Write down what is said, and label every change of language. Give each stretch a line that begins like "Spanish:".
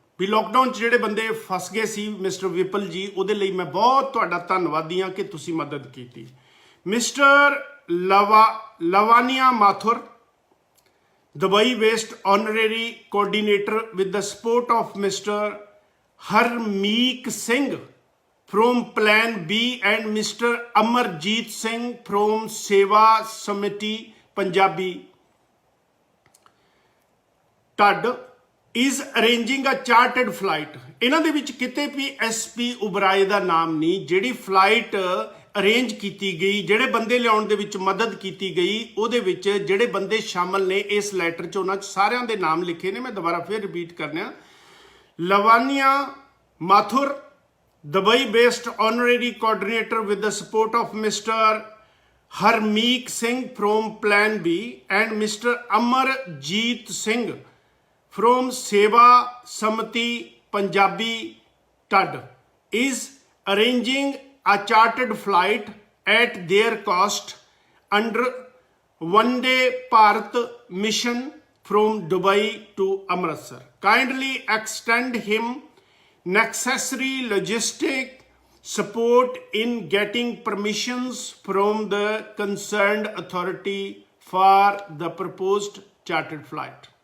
Punjabi: ਵੀ lockdown 'ਚ ਜਿਹੜੇ ਬੰਦੇ ਫਸ ਗਏ ਸੀ ਮਿਸਟਰ ਵਿਪਲ ਜੀ, ਉਹਦੇ ਲਈ ਮੈਂ ਬਹੁਤ ਤੁਹਾਡਾ ਧੰਨਵਾਦੀ ਹਾਂ ਕਿ ਤੁਸੀਂ ਮਦਦ ਕੀਤੀ।
English: Mister Lavania Mathur, Dubai west honorary coordinator with the support of mister Harmeek Singh from Plan B and Mr. Amarjeet Singh from Seva Samiti Punjabi TUD is arranging a chartered flight।
Punjabi: ਇਹਨਾਂ ਦੇ ਵਿੱਚ ਕਿਤੇ ਵੀ SP ਉਬਰਾਏ ਦਾ ਨਾਮ ਨਹੀਂ। ਜਿਹੜੀ ਫਲਾਈਟ ਅਰੇਂਜ ਕੀਤੀ ਗਈ, ਜਿਹੜੇ ਬੰਦੇ ਲਿਆਉਣ ਦੇ ਵਿੱਚ ਮਦਦ ਕੀਤੀ ਗਈ, ਉਹਦੇ ਵਿੱਚ ਜਿਹੜੇ ਬੰਦੇ ਸ਼ਾਮਲ ਨੇ ਇਸ ਲੈਟਰ 'ਚ, ਉਹਨਾਂ 'ਚ ਸਾਰਿਆਂ ਦੇ ਨਾਮ ਲਿਖੇ ਨੇ। ਮੈਂ ਦੁਬਾਰਾ ਫਿਰ ਰਿਪੀਟ ਕਰਨਾ।
English: Lavania Mathur, Dubai based honorary coordinator with the support of mister Harmeek Singh from plan B and mister Amarjeet Singh from Seva Samiti Punjabi TUD is arranging a chartered flight at their cost under one-day Bharat mission from Dubai to Amritsar. Kindly extend him necessary logistic support in getting permissions from the concerned authority for the proposed chartered flight.